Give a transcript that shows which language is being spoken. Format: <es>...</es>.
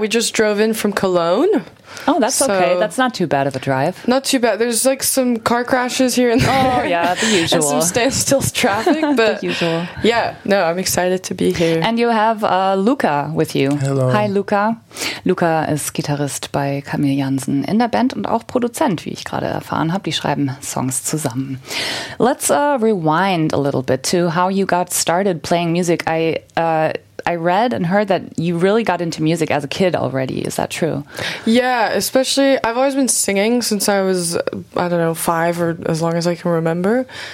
<en>We just drove in from Cologne. Oh, that's so, okay. That's not too bad of a drive. Not too bad. There's like some car crashes here and there. Oh, yeah, the usual. And some standstill traffic, but the usual. Yeah, no, I'm excited to be here. And you have Luca with you. Hello. Hi, Luca.</en> <de>Luca ist Gitarrist bei Camille Jansen in der Band und auch Produzent, wie ich gerade erfahren habe. Die schreiben Songs zusammen.</de> <en>Let's rewind a little bit to how you got started playing music. I read and heard that you really got into music as a kid already. Is that true? Yeah, especially I've always been singing since I was, I don't know, 5 or as long as I can remember.</en>